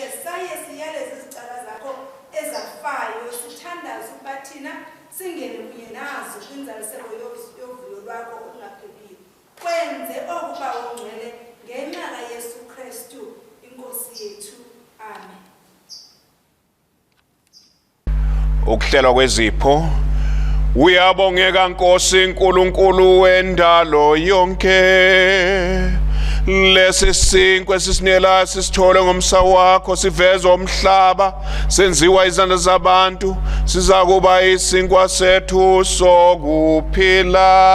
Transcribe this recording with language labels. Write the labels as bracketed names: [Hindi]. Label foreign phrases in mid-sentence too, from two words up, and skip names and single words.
[Xhosa] Saye siyaleze izicala zakho ezafayo, sithandaza ukuba thina singene kunye nazo kwinzaliseko yovuyo lwakho okungapheliyo. Kwenze okuba ungcwele ngenxa kaYesu Kristu Inkosi yethu. Amen. [Zulu] Ukuhlelwa kwezipho. Uyabongeka Nkosi Nkulunkulu wendalo yonke, lesi sinkwa esisinelayo sisithole ngomsa wakho, sivezwa umhlaba, senziwa izandla zabantu, siza kuba isinkwa sethu sokuphila.